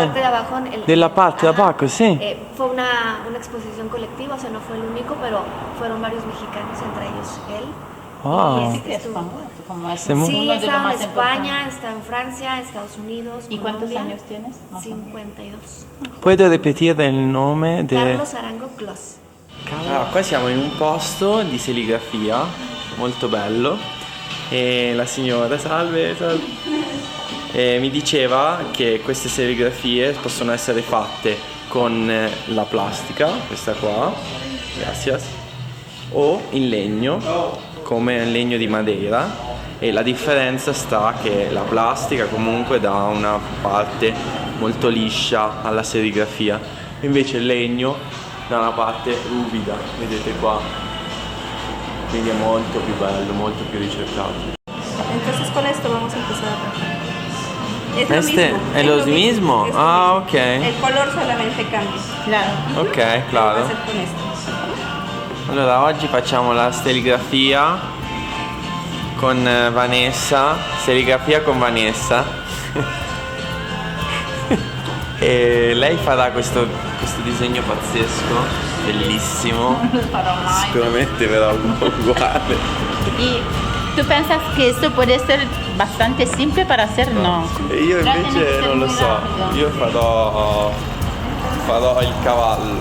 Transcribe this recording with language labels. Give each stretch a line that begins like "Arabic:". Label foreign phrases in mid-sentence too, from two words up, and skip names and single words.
Spanish: parte de abajo.
Italian: Della parte de
Spanish: ajá, abajo, sí. Fue una exposición colectiva, o sea, no fue el único, pero fueron varios mexicanos, entre ellos él. Wow. Sí que es famoso, como es Sí, muy- Sí, uno de los está en más España, importantes. está en Francia, Estados Unidos. ¿Y cuántos Colombia. años tienes? Más o menos. 52.
Italian: Puoi ripetere il nome Carlos Arango Clos. Allora, qua siamo in un posto di serigrafia molto bello e la signora, salve, mi diceva che queste serigrafie possono essere fatte con la plastica, questa qua, gracias, o in legno, come in legno di Madeira, e la differenza sta che la plastica comunque dà una parte molto liscia alla serigrafia, invece il legno da una parte ruvida, vedete qua, quindi è molto più bello, molto più ricercato.
Spanish: Entonces con esto vamos a empezar a trabajar. Es lo Este mismo. è lo mismo? es lo Ah, mismo. ok. El color solamente cambia. Claro. Ok, Va a claro. ser con esto.
Italian: Allora, oggi facciamo la serigrafia con Vanessa, serigrafia con Vanessa. E lei farà questo disegno pazzesco, bellissimo. Non lo farò mai. Sicuramente verrà uguale.
Spanish: ¿Y tú piensas que esto puede ser bastante simple para hacer? No.
Italian: E io Però tiene che invece essere non lo
Spanish: muy
Italian: so, rapido. io farò il cavallo.